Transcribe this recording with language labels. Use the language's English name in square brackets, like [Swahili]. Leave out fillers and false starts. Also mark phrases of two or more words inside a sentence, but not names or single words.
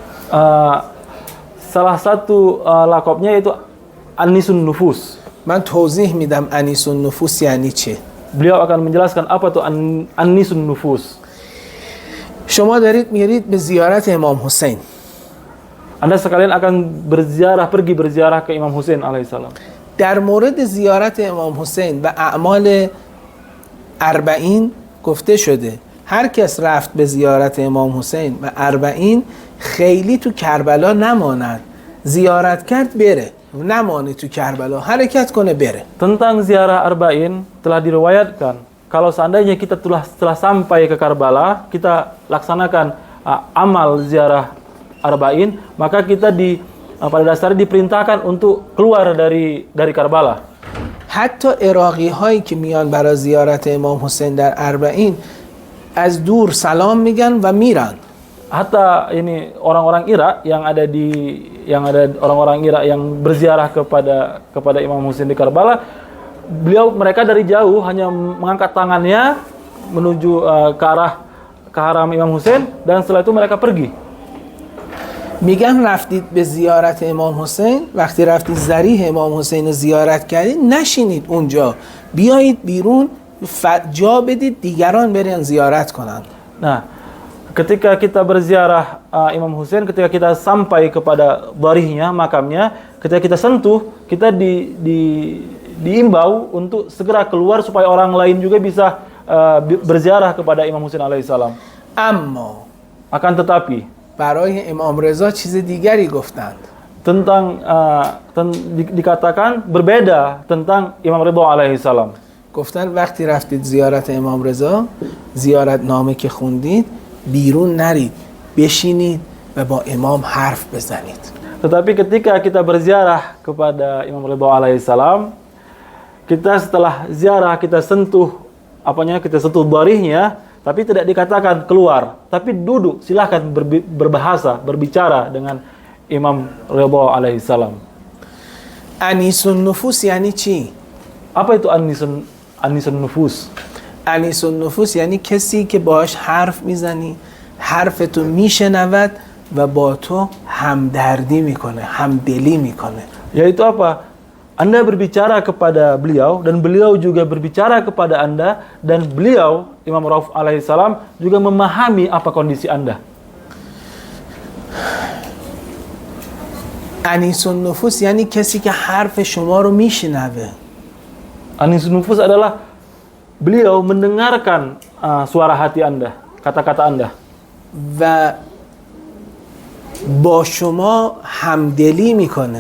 [Indonesian] Salah satu lakabnya yaitu Anisun Nufus. [Persian] من توضیح میدم انیس النفوس یعنی چه. [Indonesian] Beliau akan menjelaskan apa itu Anisun Nufus. [Persian] شما دارید میرید به زیارت امام حسین. [Indonesian] Anda sekalian akan pergi berziarah ke Imam Husain alaihissalam. [Persian] در مورد زیارت امام حسین و اعمال 40 گفته شده هر کس رفت به زیارت امام حسین و 40 خیلی تو کربلا نماند، زیارت کرد بره، نمانه تو کربلا، حرکت کنه بره. [Indonesian] Tentang ziarah Arba'in telah diriwayatkan kalau seandainya kita telah sampai ke Karbala, kita laksanakan amal ziarah Arba'in, maka kita pada dasarnya diperintahkan untuk keluar dari Karbala. [Persian] حتی عراقی هایی که میان برای زیارت امام حسین در 40 از دور سلام میگن و میرن. [Indonesian] Hatta ini orang-orang Irak orang-orang Irak yang berziarah kepada Imam Husain di Karbala, mereka dari jauh hanya mengangkat tangannya menuju ke haram Imam Hussein, dan setelah itu mereka pergi. [Persian] میگن رفتید به زیارت امام حسین، وقتی رفتید ضریح امام حسین رو زیارت کردید نشینید اونجا، بیایید بیرون جا بدید دیگران برن زیارت کنند. [Indonesian] Nah, ketika kita berziarah Imam Hussein, ketika kita sampai kepada dharihnya, makamnya, ketika kita sentuh, kita diimbau untuk segera keluar supaya orang lain juga bisa berziarah kepada Imam Hussein alaihissalam. [Persian] اما [Indonesian] Akan tetapi [Persian] برای امام رضا چیز دیگری گفتند. [Indonesian] dikatakan berbeda tentang Imam Ridha alaihissalam. [Persian] گفتن وقتی رفتید زیارت امام رضا، زیارت نامه که خوندید، بیرون نرید، بشینید و با امام حرف بزنید. [Indonesian] Tetapi ketika kita berziarah kepada Imam Ridha alaihissalam, kita setelah ziarah kita sentuh dharihnya, tapi tidak dikatakan keluar, tapi duduk, silahkan berbahasa, berbicara dengan Imam Ridha alaihissalam. [Persian] انیسون نفوس یعنی چی؟ [Indonesian] Apa itu anisun nufus? [Persian] انیسون نفوس یعنی کسی که باهاش حرف میزنی، حرفتو میشنود و با تو همدردی میکنه، همدلی میکنه. [Indonesian] Yaitu apa? Anda berbicara kepada beliau dan beliau juga berbicara kepada Anda, dan beliau Imam Rauf alaihissalam juga memahami apa kondisi Anda. [Persian] انیسون نفوس یعنی کسی که حرف شما رو میشنوه. [Indonesian] Anisun nufus adalah beliau mendengarkan suara hati Anda, kata-kata Anda. [Persian] و با شما همدلی میکنه.